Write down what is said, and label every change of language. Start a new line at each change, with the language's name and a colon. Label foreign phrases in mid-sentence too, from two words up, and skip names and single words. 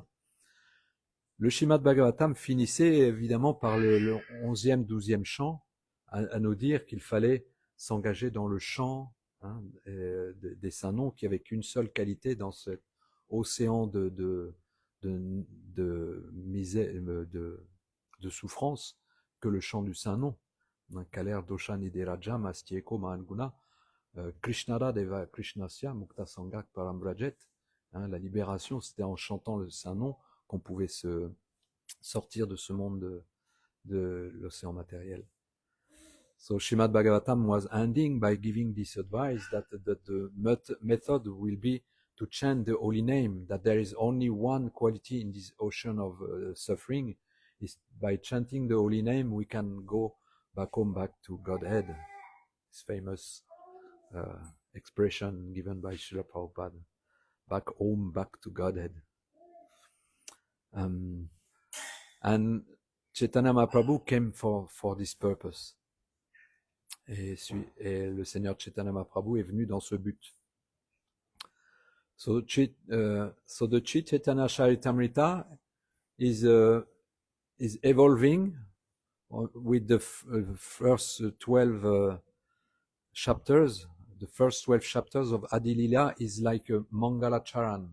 French: Le Srimad Bhagavatam finissait évidemment par le 11e, 12e chant à nous dire qu'il fallait s'engager dans le chant des saints noms, qui n'avaient qu'une seule qualité dans cet océan de misère, de souffrance, que le chant du saint nom.
Sanskrit: Kaler dosha nideraja mastieko mahanguna Krishnara deva krishnasya mukta sangak parambrajet.
French: La libération, c'était en chantant le saint nom qu'on pouvait se sortir de ce monde de l'océan matériel.
English: So Srimad Bhagavatam was ending by giving this advice that the method will be to chant the holy name, that there is only one quality in this ocean of suffering. Is by chanting the holy name we can go back home, back to Godhead. This famous expression given by Srila Prabhupada. Back home, back to Godhead. And Chaitanya Mahaprabhu came for this purpose.
French: Et le Seigneur Chaitanya Mahaprabhu est venu dans ce but.
English: So the Chaitanya Charitamrita is evolving with the first 12 chapters, the first 12 chapters of Adi Lila is like a Mangala Charan.